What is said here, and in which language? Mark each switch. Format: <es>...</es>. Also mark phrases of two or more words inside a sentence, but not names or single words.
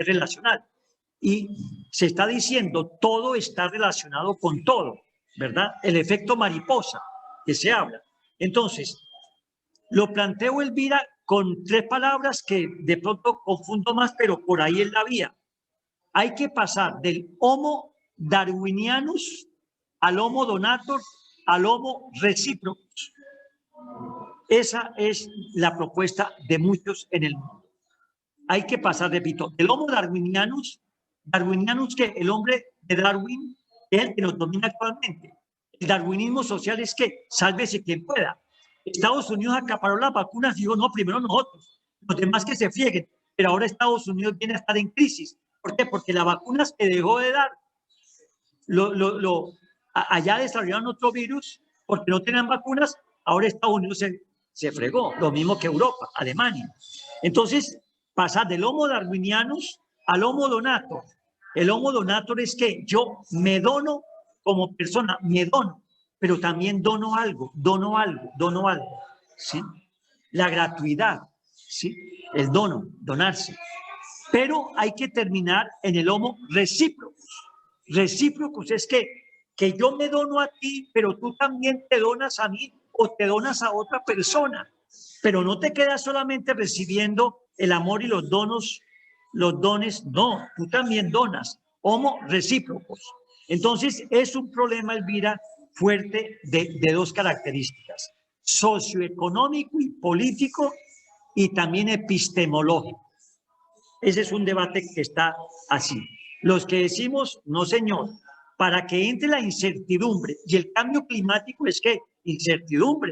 <es>Y se está diciendo, todo está relacionado con todo, ¿verdad? El efecto mariposa que se habla. Entonces, lo planteo, Elvira, con 3 palabras que de pronto confundo más, pero por ahí es la vía. Hay que pasar del</es> <la>Homo darwinianus</la> <es>al</es> <la>Homo donator</la> <es>al</es> <la>Homo reciprocus.</la> <es>Esa es la propuesta de muchos en el mundo. Hay que pasar, repito, del</es> <la>Homo darwinianus</la> <es>que el hombre de Darwin es el que nos domina actualmente. El darwinismo social es que sálvese quien pueda. Estados Unidos acaparó las vacunas y dijo, no, primero nosotros, los demás que se frieguen. Pero ahora Estados Unidos viene a estar en crisis. ¿Por qué? Porque las vacunas que dejó de dar, allá desarrollaron otro virus, porque no tenían vacunas, ahora Estados Unidos se fregó, lo mismo que Europa, Alemania. Entonces, pasar del</es> <la>Homo darwinianus</la> <es>al</es> <la>Homo donator.</la> <es>El</es> <la>Homo donator</la> <es>es que yo me dono como persona, me dono, pero también dono algo, ¿sí? La gratuidad, ¿sí? El dono, donarse. Pero hay que terminar en el</es> <la>Homo recíprocos.</la> <es>Recíprocos es que yo me dono a ti, pero tú también te donas a mí o te donas a otra persona. Pero no te quedas solamente recibiendo el amor y los dones, no, tú también donas.</es> <la>Homo recíprocos.</la> <es>Entonces, es un problema, Elvira, fuerte de 2 características, socioeconómico y político y también epistemológico. Ese es un debate que está así. Los que decimos, no señor, para que entre la incertidumbre y el cambio climático es que incertidumbre.</es>